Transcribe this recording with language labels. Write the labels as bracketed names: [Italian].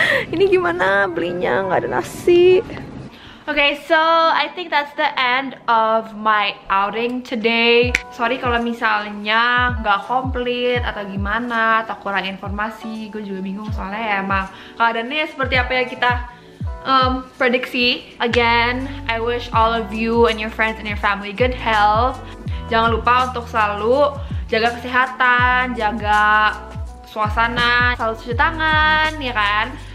[Indonesian] Ini gimana belinya nggak ada nasi? [English] Okay, so I think that's the end of my outing today. [Indonesian] Sorry kalau misalnya nggak komplit atau gimana, atau kurang informasi. Gue juga bingung soalnya ya emang keadaannya seperti apa yang kita prediksi. [English] Again, I wish all of you and your friends and your family good health. [Indonesian] Jangan lupa untuk selalu jaga kesehatan, jaga suasana, selalu cuci tangan, ya kan?